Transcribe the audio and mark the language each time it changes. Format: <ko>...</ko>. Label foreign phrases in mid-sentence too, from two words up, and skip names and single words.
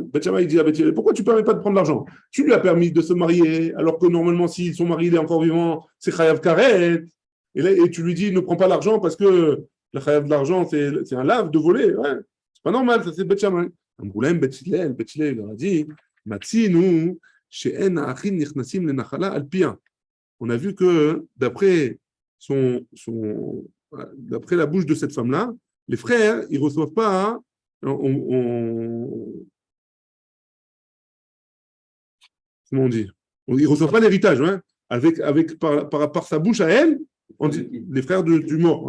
<fr>Bet Shammai dit à Bet Hillel, pourquoi tu ne permets pas de prendre l'argent? Tu lui as permis de se marier, alors que normalement, si son mari est encore vivant, c'est</fr> <he>חייב כרת.</he> <fr>Et tu lui dis, ne prends pas l'argent parce que le chayav de l'argent, c'est un lave de voler. Ouais. C'est pas normal, ça c'est Bet Shammai. Bet Hillel leur a dit,</fr> <he>מצינו שאין האחין נכנסים לנחלה על פיה.</he> <fr>On a vu que d'après la bouche de cette femme-là, les frères, ils ne reçoivent pas. Comment on dit? Ils ne reçoivent pas l'héritage. Hein, par sa bouche à elle, on dit, les frères du mort.</fr>